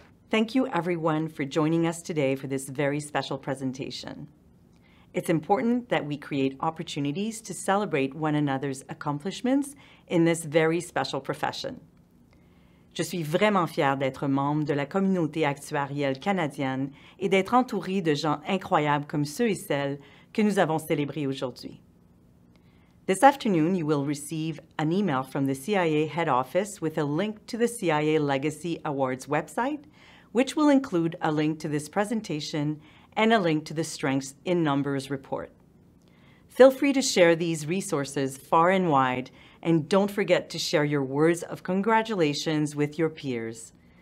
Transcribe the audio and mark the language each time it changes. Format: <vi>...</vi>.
<en>Thank you everyone for joining us today for this very special presentation. It's important that we create opportunities to celebrate one another's accomplishments in this very special profession.</en> <fr>Je suis vraiment fière d'être membre de la communauté actuarielle canadienne et d'être entourée de gens incroyables comme ceux et celles que nous avons célébrés aujourd'hui.</fr> <en>This afternoon, you will receive an email from the CIA head office with a link to the CIA Legacy Awards website, which will include a link to this presentation and a link to the Strengths in Numbers report. Feel free to share these resources far and wide, and don't forget to share your words of congratulations with your peers.</en>